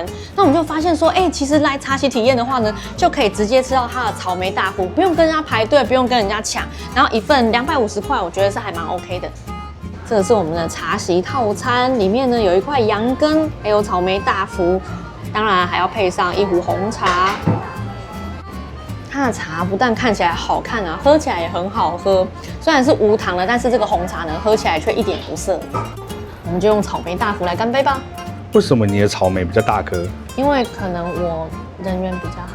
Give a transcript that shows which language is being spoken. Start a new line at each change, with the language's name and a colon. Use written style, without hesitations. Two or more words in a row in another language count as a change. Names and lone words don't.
Chinese: 那我們就發現說，其實來茶席體驗的話呢，就可以直接吃到它的草莓大福，不用跟人家排隊，不用跟人家搶，然後一份250塊，我覺得是還蠻 OK 的。這個是我們的茶席套餐，裡面呢有一塊羊羹，還有草莓大福，當然還要配上一壺紅茶。它的茶不但看起來好看啊，喝起來也很好喝。雖然是無糖的，但是這個紅茶呢，喝起來卻一點不澀。我們就用草莓大福來乾杯吧。為什麼你的草莓比較大顆？因為可能我人緣比較好。